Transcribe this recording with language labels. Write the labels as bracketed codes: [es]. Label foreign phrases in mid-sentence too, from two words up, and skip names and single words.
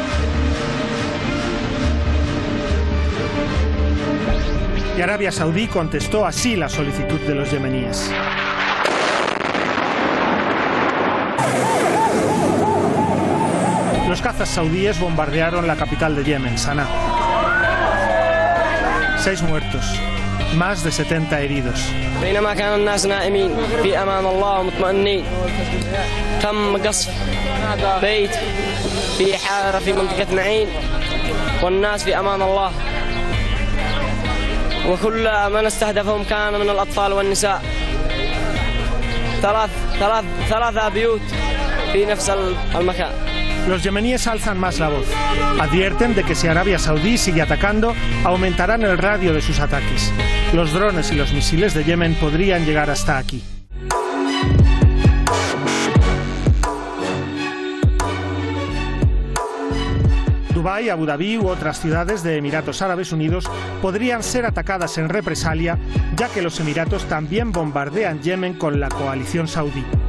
[es] Y Arabia Saudí contestó así la solicitud de los yemeníes. Los cazas saudíes bombardearon la capital de Yemen, Saná. 6 muertos, más de 70 heridos. [ar] بينما كان الناس نائمين في أمان الله ومطمئنين تم قصف بيت في حارة في منطقة معين والناس في أمان الله وكل من استهدفهم كان من الأطفال والنساء. ثلاث بيوت في نفس المكان. [es] Los yemeníes alzan más la voz. Advierten de que si Arabia Saudí sigue atacando, aumentarán el radio de sus ataques. Los drones y los misiles de Yemen podrían llegar hasta aquí. Dubái, Abu Dhabi u otras ciudades de Emiratos Árabes Unidos podrían ser atacadas en represalia, ya que los Emiratos también bombardean Yemen con la coalición saudí.